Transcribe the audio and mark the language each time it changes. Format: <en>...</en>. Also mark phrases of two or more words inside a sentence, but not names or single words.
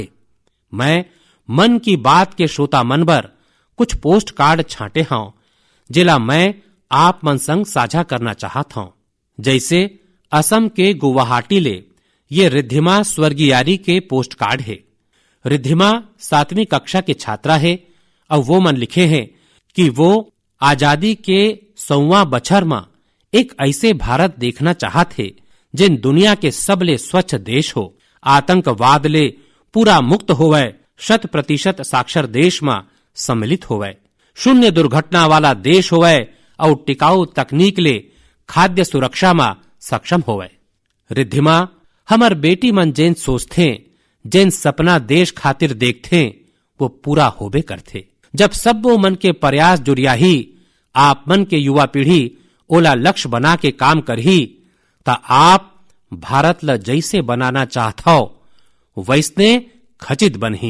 <hne>मैं मन की बात के श्रोता मन बर कुछ पोस्ट कार्ड छांटे हूँ जिला मैं आप मन संग साझा करना चाहत हूँ। जैसे असम के गुवाहाटी ले ये रिद्धिमा स्वर्गीयारी के पोस्ट कार्ड है। रिद्धिमा 7वीं कक्षा के छात्रा है और वो मन लिखे हैं कि वो आजादी के 100वां बछर में एक ऐसे भारत देखना चाहत है जिन दुनिया के सबले स्वच्छ देश हो, आतंकवाद ले पूरा मुक्त होवे, 100% साक्षर देश में सम्मिलित होवे, शून्य दुर्घटना वाला देश होवे और टिकाऊ तकनीक ले खाद्य सुरक्षा में सक्षम होवे। रिद्धिमा हमर बेटी मन जेन सोचते, जेन सपना देश खातिर देखते वो पूरा होबे करते। जब सब वो मन के प्रयास जुड़िया ही आप मन के युवा पीढ़ी ओला लक्ष्य बना के काम करही ता आप भारत ला जैसे बनाना चाहत हो वैसने खचित बनही।</hne>